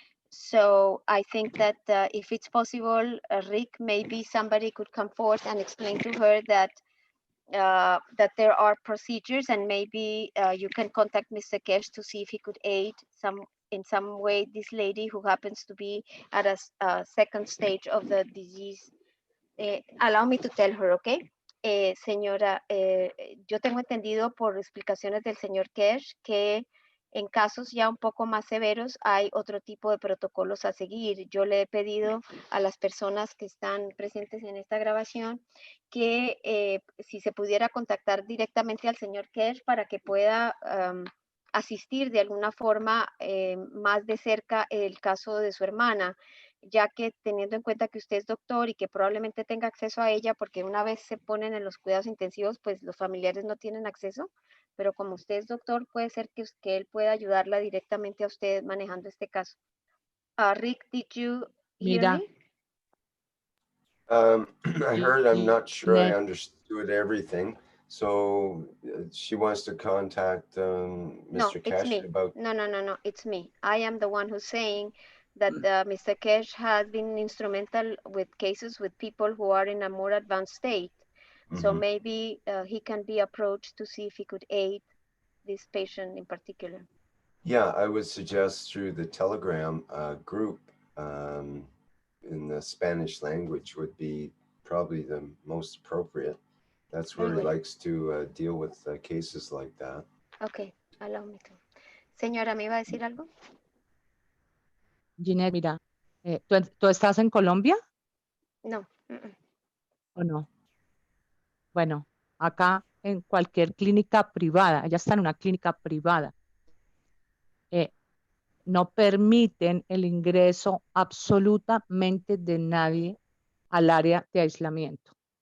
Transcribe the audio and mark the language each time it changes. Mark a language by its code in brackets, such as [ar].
[en] So I think that if it's possible, Rick, maybe somebody could come forth and explain to her that that there are procedures, and maybe you can contact Mr. Keshe to see if he could aid in some way this lady who happens to be at a second stage of the disease. Allow me to tell her, okay? [es] Señora, yo tengo entendido por explicaciones del señor Keshe que en casos ya un poco más severos hay otro tipo de protocolos a seguir. Yo le he pedido a las personas que están presentes en esta grabación que si se pudiera contactar directamente al señor Keshe para que pueda asistir de alguna forma más de cerca el caso de su hermana, ya que teniendo en cuenta que usted es doctor y que probablemente tenga acceso a ella, porque una vez se ponen en los cuidados intensivos, pues los familiares no tienen acceso, pero como usted es doctor, puede ser que él pueda ayudarla directamente a usted manejando este caso. [en] Rick, did you hear me? I heard, I'm not sure I understood everything. So she wants to contact Mr. Keshe about... No, it's me. I am the one who's saying that Mr. Keshe has been instrumental with cases with people who are in a more advanced state. So maybe he can be approached to see if he could aid this patient in particular. Yeah, I would suggest through the Telegram group in the Spanish language would be probably the most appropriate. That's where he likes to deal with cases like that. Okay, allow me to. [es] Señora, ¿me iba a decir algo? Ginette, mira, ¿tú estás en Colombia? No. ¿O no? Bueno, acá en cualquier clínica privada, ella está en una clínica privada, no permiten el ingreso absolutamente de nadie al área de aislamiento.